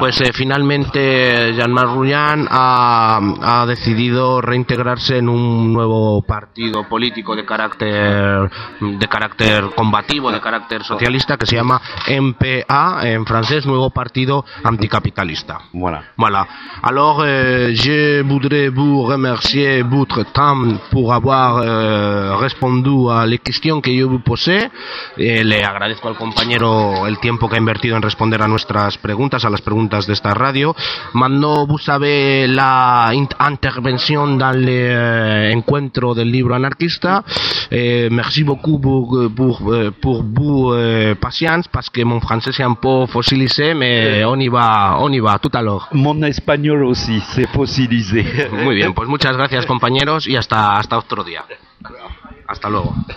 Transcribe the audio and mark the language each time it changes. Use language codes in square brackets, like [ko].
[es] Pues finalmente Jean-Marc Rouillan ha decidido reintegrarse en un nuevo partido político de carácter combativo, de carácter socialista, que se llama NPA, en francés, Nuevo Partido Anticapitalista. [fr] Voilà. Alors, je voudrais vous remercier votre temps pour avoir respondu a les questions que yo vous posé. [es] Le agradezco al compañero el tiempo que ha invertido en responder a nuestras preguntas, a las preguntas de esta radio. Mando, [fr] vous savez, [es] la intervención [fr] dans le [es] encuentro del libro anarquista. [fr] Merci beaucoup pour vous patience, parce que mon français est un peu fossilisé, mais on y va, tout à l'heure. Mon espagnol aussi s'est fossilisé. [es] Muy bien, pues muchas gracias, compañeros, y hasta otro día. Hasta luego.